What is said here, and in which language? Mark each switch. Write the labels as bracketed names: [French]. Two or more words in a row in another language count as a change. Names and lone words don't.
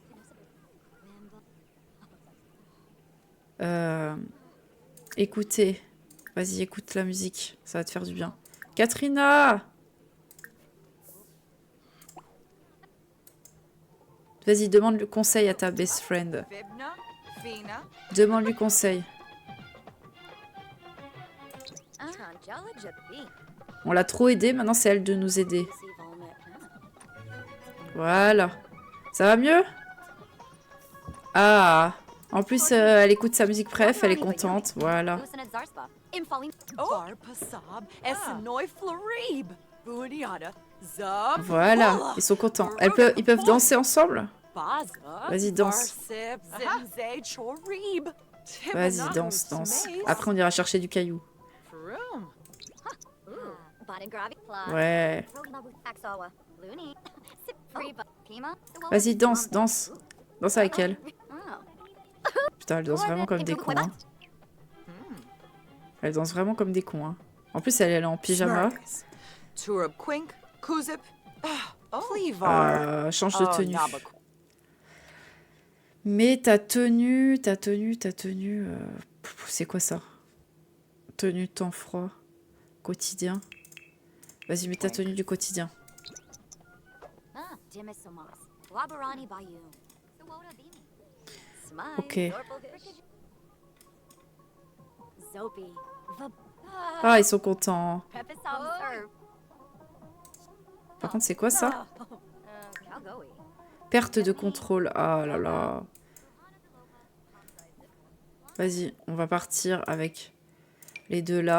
[French] Écoutez. Vas-y, écoute la musique. Ça va te faire du bien. Katrina! Vas-y, demande le conseil à ta [English] best friend. [French] Demande-lui conseil. On l'a trop aidé, maintenant c'est elle de nous aider. Voilà. Ça va mieux? Ah. En plus, elle écoute sa musique préf, elle est contente. Voilà. Voilà, ils sont contents. Ils peuvent danser ensemble? Vas-y, danse. Vas-y, danse. Après, on ira chercher du caillou. Fun and Gravy Plus. Ouais. Axawa. Looney. Sipriba. Pima. Vas-y, danse, danse. Danse avec elle. Oh. Putain, elle danse vraiment comme des cons. Hein. Elle danse vraiment comme des cons. Hein. En plus, elle est en pyjama. Smurgus. Turub Quink. Kuzip. Cleavar. Change de Oh, tenue. Nabaquink. Mais ta tenue... c'est quoi ça? Tenue temps froid. Quotidien. Vas-y, mets ta tenue du quotidien. Ah, Dimisomas. Wabarani Bayou. Sawota Bimi. Smile. Ok. Zopi. Ah, ils sont contents. Pepisam. Par contre, c'est quoi ça? Calgoe. Perte de contrôle. Ah là là. Vas-y, on va partir avec les deux là.